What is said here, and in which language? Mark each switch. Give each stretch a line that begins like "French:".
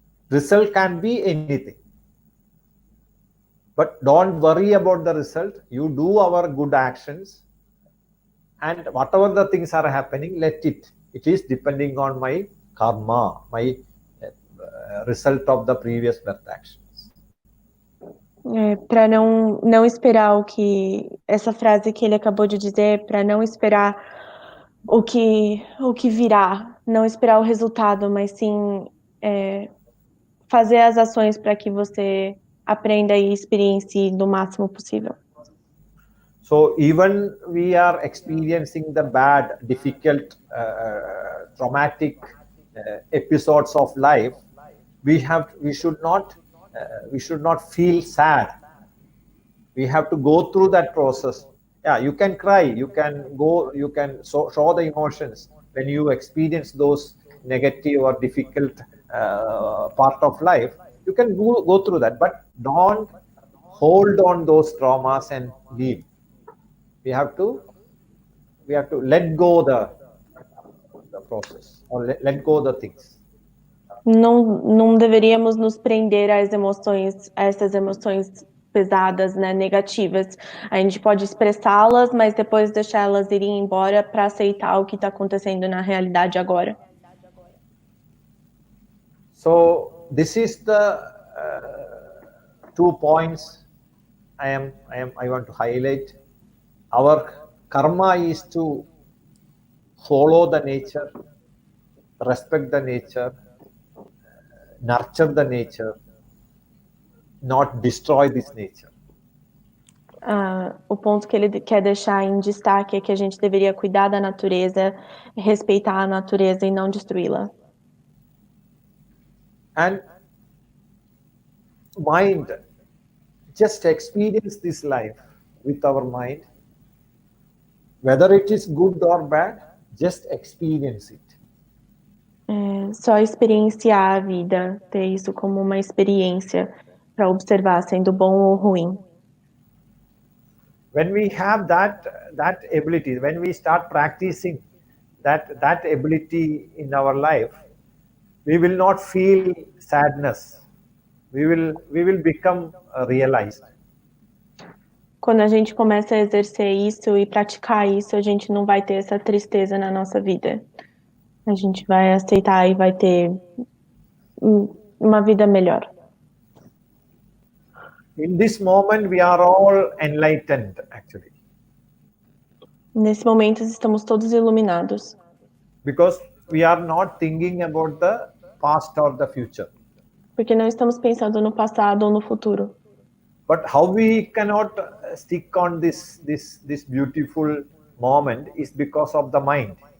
English: Result can be anything. But don't worry about the result. You do our good actions, and whatever the things are happening, let it. It is depending on my karma, my result of the previous birth actions.
Portuguese: Para não esperar o que essa frase que ele acabou de dizer, para não esperar o que virá, não esperar o resultado, mas sim fazer as ações para que você aprenda e experiencie no máximo possível.
English: So even we are experiencing the bad, difficult, traumatic episodes of life, we should not feel sad. We have to go through that process. Yeah, you can cry, you can show the emotions when you experience those negative or difficult part of life. You can go through that, but don't hold on those traumas and leave. We have to let go the process, or let go the things.
Portuguese: Não deveríamos nos prender às emoções, a essas emoções pesadas, né, negativas. A gente pode expressá-las, mas depois deixá-las irem embora para aceitar o que está acontecendo na realidade agora.
English: So this is the 2 points I want to highlight. Our karma is to follow the nature, respect the nature, nurture the nature, not destroy this nature.
Portuguese: O ponto que ele quer deixar em destaque é que a gente deveria cuidar da natureza, respeitar a natureza e não destruí-la.
English: And mind, just experience this life with our mind. Whether it is good or bad, just experience it.
Portuguese: Só experienciar a vida, ter isso como uma experiência para observar, sendo bom ou ruim.
English: When we have that ability, when we start practicing that ability in our life, we will not feel sadness. We will become realized.
Portuguese: Quando a gente começa a exercer isso e praticar isso, a gente não vai ter essa tristeza na nossa vida. A gente vai aceitar e vai ter uma vida melhor.
English: In this moment, we are all enlightened, actually.
Portuguese: Nesse momento, estamos todos iluminados.
English: Because we are not thinking about the past or the future.
Portuguese: Porque não estamos pensando no passado ou no futuro.
English: But how we cannot stick on this beautiful moment is because of the mind.